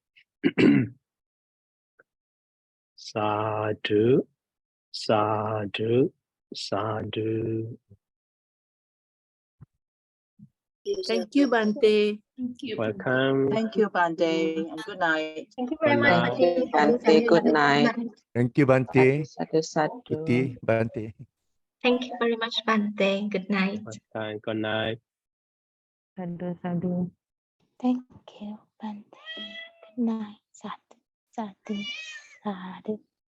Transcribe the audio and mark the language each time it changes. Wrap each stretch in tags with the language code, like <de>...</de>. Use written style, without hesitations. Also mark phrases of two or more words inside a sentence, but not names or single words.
<pi>Sadhu, sadhu, sadhu.</pi> <en>Thank you, Bante. Welcome. Thank you, Bante, and good night. Thank you very Good much, night. Bante. Good night. Thank you, Bante.</en> <pi>Sadhu, sadhu.</pi> <si>Tuti, Bante.</si> <en>Thank you very much, Bante. Good night. Good night.</en> <pi>Sadhu, sadhu.</pi> <en>Thank you, Bante. Good night.</en> <pi>Sadhu, sadhu, sadhu.</pi>